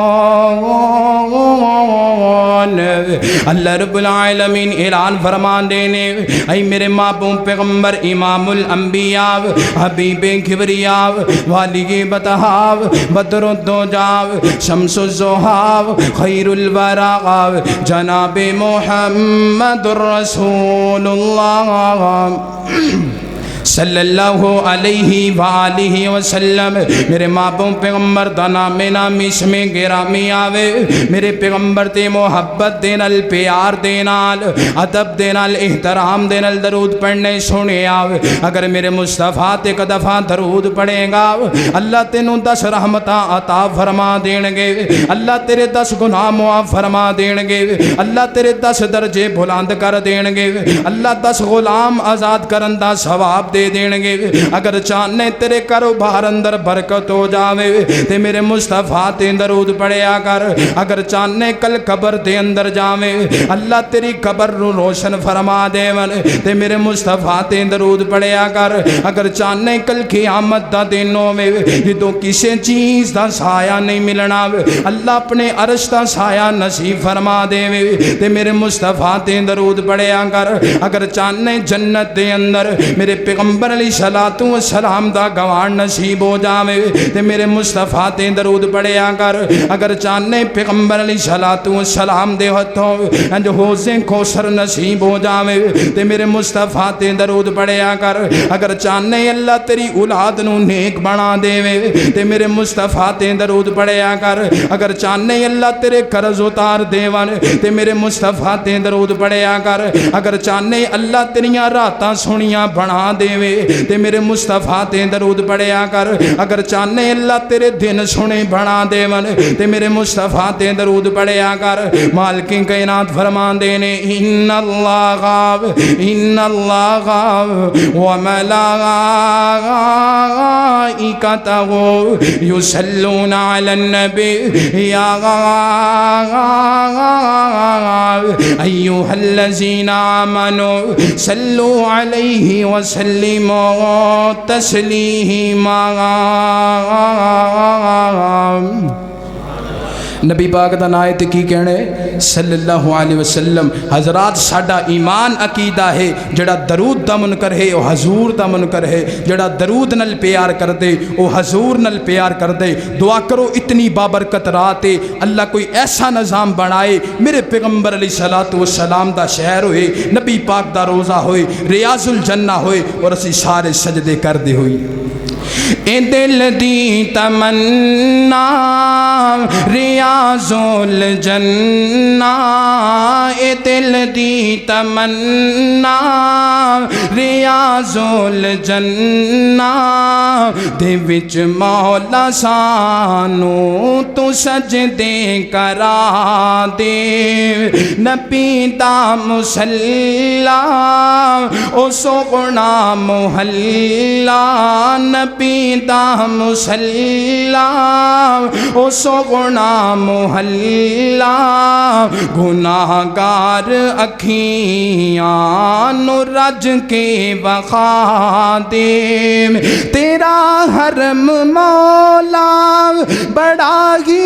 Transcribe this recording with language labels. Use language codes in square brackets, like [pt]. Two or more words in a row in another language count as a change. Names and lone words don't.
[pa] اللہ رب العالمین اعلان فرمان دینے، اے میرے محبوب پیغمبر امام الانبیاء حبیب کبریاء والی بطحاء [ar] بدر الدجا شمس الزحا خیر الورا [pa] جناب محمد رسول اللہ [ar] صلی اللہ علیہ وآلہ وسلم۔ [pa] میرے محبوب پیغمبر دا نام نامی اسم گرامی آوے، میرے پیغمبر تے محبت دے نال، پیار دے نال، ادب دے نال، احترام دے نال درود پڑھنے سنے آوے۔ اگر میرے مصطفیٰ تے ایک دفعہ درود پڑھے گا اللہ تینوں 10 رحمتاں عطا فرما دین گے، اللہ تیرے 10 گناہ معاف فرما دین گے، اللہ تیرے 10 درجے بلند کر دین گے، اللہ 10 غلام آزاد کرن دا ثواب دے دین گے۔ اگر چاہنے تیرے کاروبار اندر برکت ہو جاوے تے میرے مصطفیٰ تے درود پڑھیا کر۔ اگر چاہنے کل قبر دے اندر جاوے اللہ تیری قبر رو روشن فرما دے ون تے میرے مصطفیٰ تے درود پڑھیا کر۔ اگر چاہنے کل قیامت دا دن ہوے جدوں کسے چیز دا سایہ نہیں ملنا اللہ اپنے عرش دا سایہ نصیب فرما دے تے میرے مصطفیٰ تے درود پڑھیا کر۔ اگر چاہنے جنت دے اندر میرے پیغمبر علیہ الصلوۃ والسلام دا گوان نصیب ہو جاوے تے میرے مصطفیٰ تے درود پڑھیا کر۔ اگر چاہنے پیغمبر علیہ الصلوۃ والسلام دے ہتھوں انج حوضے کوثر نصیب ہو جاوے تے میرے مصطفیٰ تے درود پڑھیا کر۔ اگر چاہنے اللہ تیری اولاد نو نیک بنا دے تے میرے مصطفیٰ تے درود پڑھیا کر۔ اگر چاہنے اللہ تیرے قرض اتار دے ون تے میرے مصطفیٰ تے درود پڑھیا کر۔ اگر چاہنے اللہ تیریاں راتاں سونیاں بنا دے تے میرے مصطفیٰ تے درود پڑھیا کر۔ اگر چاہنے اللہ تیرے دن سنے بنا دے ون تے میرے مصطفیٰ تے درود پڑھیا کر۔ مالک کائنات فرمان دینے [ar] ان اللہ و ملائکتہ یصلون علی النبی یا ایھا الذین آمنوا صلوا علیہ وسلموا تسلیما۔ [pa] نبی پاک دا نائے تے کی کہنے [ar] صلی اللہ علیہ وسلم۔ [pa] حضرات ساڈا ایمان عقیدہ ہے جڑا درود دا منکر ہے وہ حضور دا منکر ہے، جڑا درود نل پیار کر دے وہ حضور نل پیار کر دے۔ دعا کرو اتنی بابرکت رات ہے اللہ کوئی ایسا نظام بنائے میرے پیغمبر علیہ الصلوۃ والسلام دا شہر ہوئے، نبی پاک دا روزہ ہوئے، ریاض الجنہ ہوئے اور اسی سارے سجدے کر دے ہوئی۔ اے دل دی تمنا ریاض الجنہ، اے دل دی تمنا ریاض الجنہ، دے وچ مولا سانو تو سجدے کرا دے، نبی دا مصلی او سوغنا محلہ، نبی دا مصلی او سوغنا محلہ، گناہگار اکھیاں نو رج کے وخا دے، تیرا حرم مولا بڑا ہی